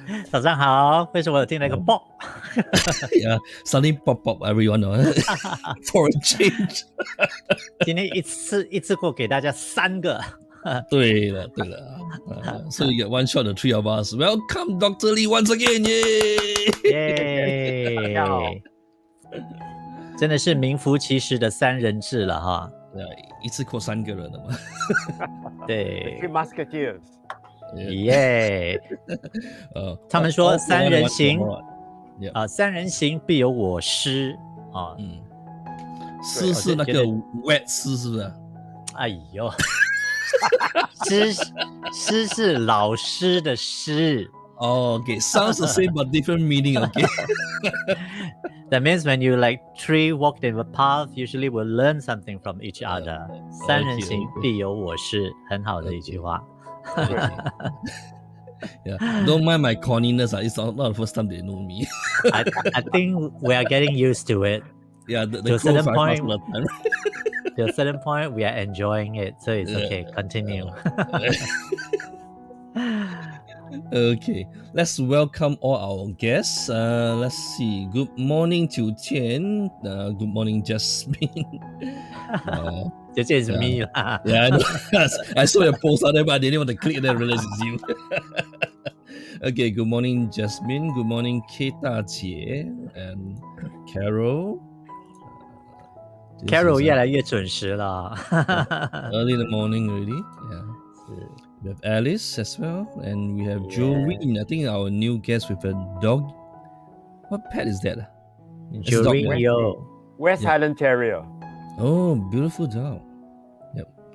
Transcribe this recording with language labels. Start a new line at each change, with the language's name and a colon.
Chinese: 早上好，为什么我听了一个爆？
English: Yeah, suddenly pop up everyone for a change.
Chinese: 今天一次过给大家3个。对了，
English: so you get one shot, the 3 of us. Welcome, Dr. Lee, once again, yay! 耶！
Chinese: 真的是名副其实的3人制了哈。一次过3个人了嘛。对
English: Three Musketeers. 耶！
Chinese: 他们说3人行3人行必有我师啊。师是那个 wet 师是不是？哎呦，师是老师的师。
English: Okay, sounds the same but different meaning. Okay. That means when you like three walked in a path, usually will learn something from each other.
Chinese: 3人行必有我师，很好的一句话。
English: Yeah, don't mind my corniness. It's not the first time they know me. I think we are getting used to it. Yeah, the to a certain point, time. To a certain point, we are enjoying it, so it's okay. Continue. Okay, let's welcome all our guests. Let's see. Good morning, Qiu Qian. Good morning, Jasmine. This is me lah. Yeah, I know. I saw your post out there, but I didn't want to click and realize it's you. Okay, good morning, Jasmine. Good morning, Keita Jie and Carol.
Chinese: Carol 越来越准时了。
English: Early in the morning already. Yeah. We have Alice as well, and we have Joreen. I think our new guest with a dog. What pet is that? Joreen Yo. West Highland Terrier. Oh, beautiful dog. Yep.